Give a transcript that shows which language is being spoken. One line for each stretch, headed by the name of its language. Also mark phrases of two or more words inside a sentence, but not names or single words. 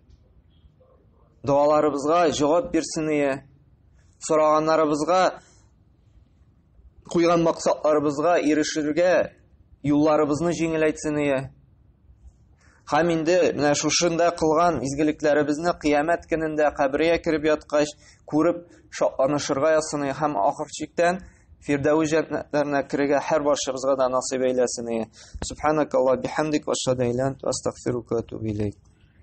Tatar: Дуаларыбызга җавап бирсен, сораганнарыбызга, куйган максатларыбызга ирешергә юлларыбызны җиңеләйтсен. Һәм инде менә шушында кылган изгелекләребезне кыямәт көнендә кабергә кирип яткач күреп шатланышырга ясыны һәм ахыр чиктән Фирдәүс җәннәтләренә кирергә һәр барчабызга да насыйп әйләсен.
Arabic: سبحانك اللهم بحمدك وأشهد أن لا إله إلا أنت أستغفرك وأتوب إليك.